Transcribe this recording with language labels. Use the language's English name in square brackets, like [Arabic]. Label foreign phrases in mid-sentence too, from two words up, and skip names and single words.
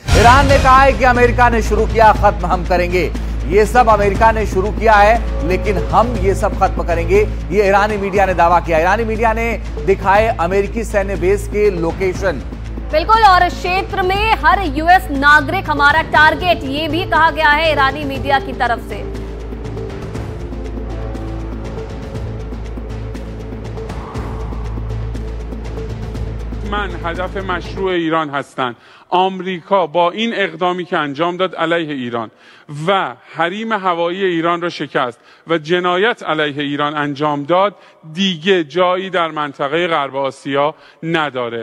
[Hindi] ईरान ने कहा है कि अमेरिका ने शुरू किया, खत्म हम करेंगे। ये सब अमेरिका ने शुरू किया है, लेकिन हम ये सब खत्म करेंगे, ये ईरानी मीडिया ने दावा किया। ईरानी मीडिया ने दिखाए अमेरिकी सैन्य बेस के लोकेशन। बिल्कुल, और क्षेत्र में हर यूएस नागरिक हमारा टारगेट, ये भी कहा गया है ईरानी मीडिया की तरफ से। [Persian] من هدف مشروع ایران هستند. آمریکا با این اقدامی که انجام داد علیه ایران و حریم هوایی ایران را شکست و جنایت علیه ایران انجام داد، دیگه جایی در منطقه غرب آسیا نداره.